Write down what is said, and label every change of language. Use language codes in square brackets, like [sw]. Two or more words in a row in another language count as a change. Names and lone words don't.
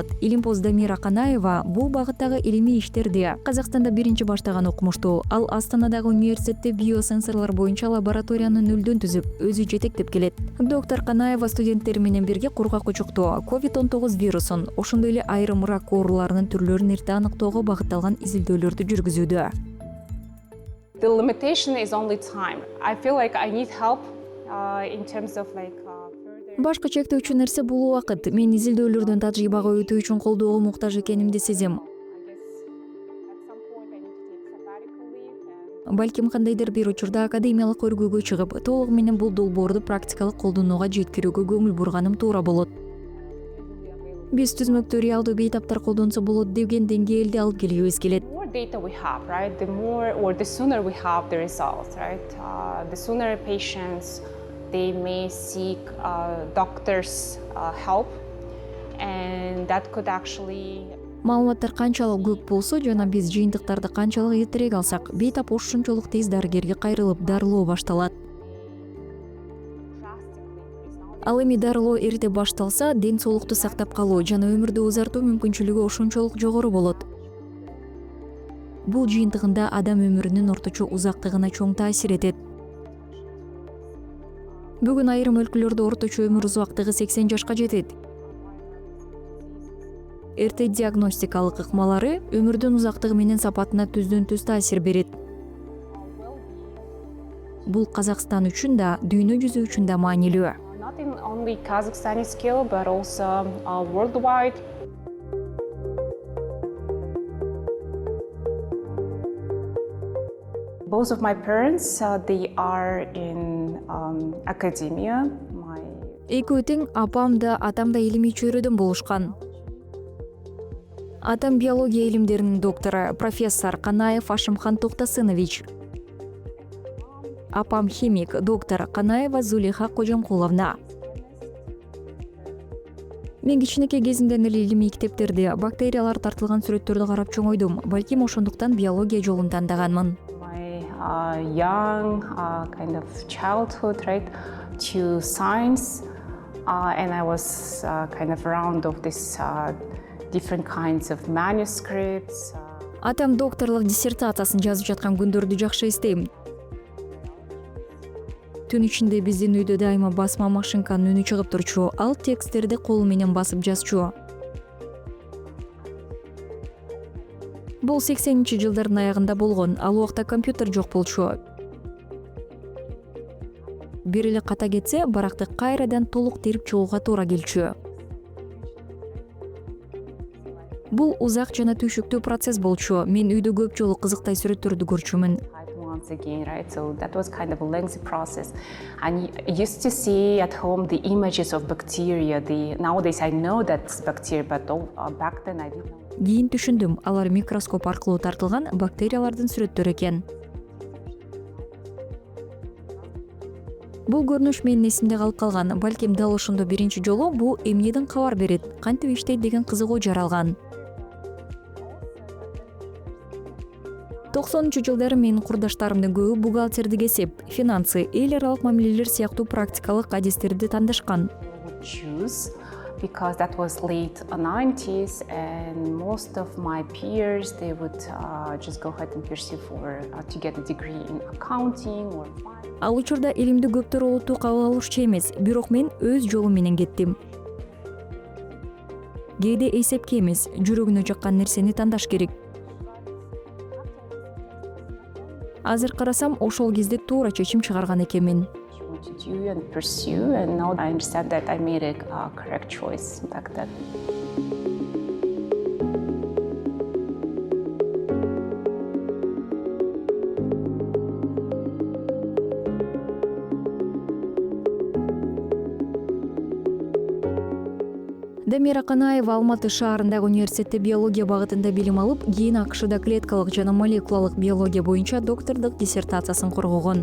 [ky] Илимпоз Дамира Канаева бул багыттагы илимий иштерди Казакстанда биринчи баштаган окумуштуу. Ал Астанадагы университетте биосенсорлор боюнча лабораторияны нөлдөн түзүп, өзү жетектеп келет. Доктор Канаева студенттери менен бирге кургак кучукту, COVID-19 вирусун, ошондой эле айрым рак ооруларынын түрлөрүн эрте аныктоого багытталган изилдөөлөрдү жүргүзүүдө. [en] The limitation is only time. I feel like I need help in terms of further. [ky] Башкы чектөөчү нерсе бул убакыт. Мен изилдөөлөрдөн тажрыйбага өтүү үчүн колдоого муктаж экенимди сезем. балким кандайдыр бир учурда академиялык өргүүгө чыгып толугу менен бул долбоорду практикалык колдонууга жеткирүүгө көңүл бурганым туура болот. Биз түзмөктө реалдуу бейтаптар колдонсо болот деген деңгээлди алып келгибиз келет. [en] The more data we have, right, the more or the sooner we have the results, right? The sooner patients they may seek doctors' help, and that could actually. [ky] Маалыматтар канчалык көп болсо жана биз жыйынтыктарды канчалык эртерээк алсак, бейтап ошончолук тез дарыгерге кайрылып дарылоо башталат. Ал эми дарылоо эрте башталса, ден соолукту сактап калуу жана өмүрдү узартуу мүмкүнчүлүгү ошончолук жогору болот. Бул жыйынтыгында адам өмүрүнүн орточо узактыгына чоң таасир этет. Бүгүн айрым өлкөлөрдө орточо өмүр узактыгы 80 жашка жетет. Эрте диагностикалык ыкмалары өмүрдүн узактыгы менен сапатына түздөн-түз таасир берет. Бул Казакстан үчүн да, дүйнө жүзү үчүн да маанилүү. [en] Not in only Kazakhstani scale, but also worldwide. Both of my parents, they are in academia. [ky] Экөө тең апам да, атам да илимий чөйрөдөн болушкан. Атам биология илимдеринин доктору, профессор Канаев Ашимхан Токтосынович. Апам химик, доктор Канаева Зулейха Кожомкуловна. Мен кичинекей кезимден эле илимий мектептерде бактериялар тартылган сүрөттөрдү карап чоңойдум. Балким ошондуктан биология жолун тандаганмын. [en] My young kind of childhood, right, to science, and I was kind of around of this different kinds of manuscripts. [ky] Атам докторлук диссертациясын жазып жаткан күндөрдү жакшы эстейм. Түн ичинде биздин үйдө дайыма басма машинканын үнү чыгып турчу. Ал тексттерди колу менен басып жазчу. Бул 80-жылдардын аягында болгон. Ал убакта компьютер жок болчу. Бир эле ката кетсе, баракты кайрадан толук терип чыгууга туура келчү. Бул узак жана түйшүктүү процесс болчу. Мен үйдө көп жолу кызыктай сүрөттөрдү көрчүмүн. [en] Once again, right? So that was kind of a lengthy process. And I used to see at home the images of bacteria. Nowadays I know that's bacteria, but back then I didn't know. [ky] Кийин түшүндүм, алар микроскоп аркылуу тартылган бактериялардын сүрөттөрү экен. Бул көрүнүш менин эсимде калып калган. Балким дал ошондо биринчи жолу бул эмнеден кабар берет, кантип иштейт деген кызыгуу жаралган. 90-жылдары менин курдаштарымдын көбү бухгалтердик эсеп, финансы, эл аралык мамилелер сыяктуу практикалык адистерди тандашкан. [en] Because that was late 90s, and most of my peers, they would just go ahead and pursue to get a degree in accounting or finance. [ky] Ал учурда илимди көптөр олуттуу кабыл алышчу эмес, бирок мен өз жолум менен кеттим. Кээде эсепке эмес, жүрөгүнө жаккан нерсени тандаш керек. Азыр карасам, ошол кезде туура чечим чыгарган экенмин. [en] To do and pursue, and now I understand that I made a correct choice back then. [ky] Дамира Канаева Алматы шаарындагы университетте биология багытында билим алып, кийин АКШда клеткалык жана молекулалык биология боюнча доктордук диссертациясын коргогон.